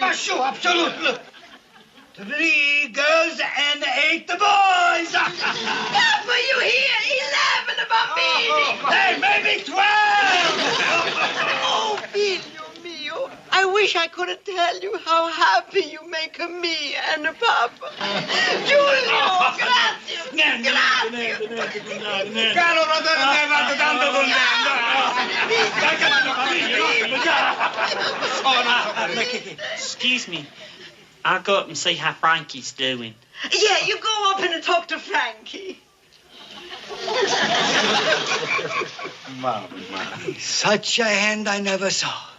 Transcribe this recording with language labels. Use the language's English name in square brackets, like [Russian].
[English] Sure, absolute. Look. 3 girls and 8 boys. Papa, you hear? 11 bambini. Hey, maybe 12. [Italian] Oh, figlio mio. [English] I wish I could tell you how happy you make me and Papa. [Italian] Giulio, grazie. Caro fratello, mi hai fatto tanto contento. [English] Excuse me. I'll go up and see how Frankie's doing. Yeah, you go up and talk to Frankie. Mama, such a hand I never saw.